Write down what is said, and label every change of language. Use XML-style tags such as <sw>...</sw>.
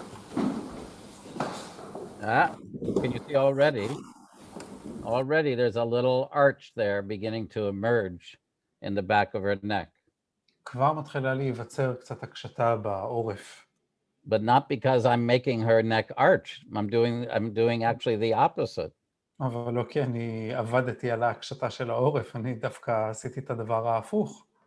<en>Can you see already there's a little arch there beginning to emerge in the back of her neck.</en> <he>כבר מתחילה להיווצר קצת הקשתה בעורף.</he> <en>But not because I'm making her neck arch. I'm doing actually the opposite.</en> <he>אבל לא כי אני עבדתי על ההקשתה של העורף, אני דווקא עשיתי את הדבר ההפוך.</he>